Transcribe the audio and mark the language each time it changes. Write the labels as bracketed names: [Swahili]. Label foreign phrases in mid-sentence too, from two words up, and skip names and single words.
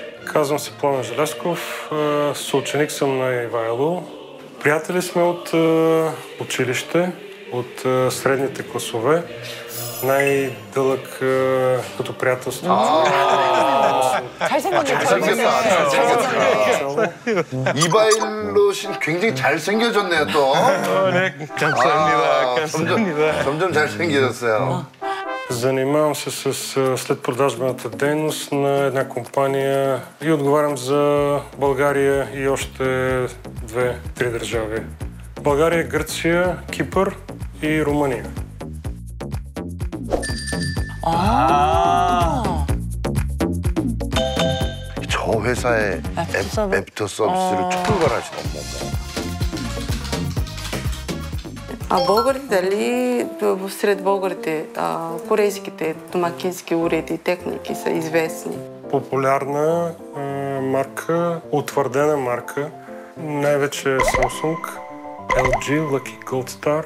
[Bulgarian] Казвам се Пламен Желязков, съученик съм на Ивайло. Приятели сме от училище, от средните класове. Най-дълъг като приятелство. [Korean] 이바일로 씨는 굉장히 잘생겨졌네요, 또. 네, 감사합니다. 감사합니다. 점점 잘생겨졌어요. [Bulgarian] Занимавам се с следпродажбената дейност на една компания и отговарям за България и още 2-3 държави. България, Гърция, Кипър и Румъния. [Korean] 저 회사에 애프터 서비스를 총괄하시는 건가요? [Bulgarian] А българите, дали сред българите корейските домакински уреди и техники са известни? Популярна марка, утвърдена марка, най-вече Samsung, LG, Lucky Gold Star.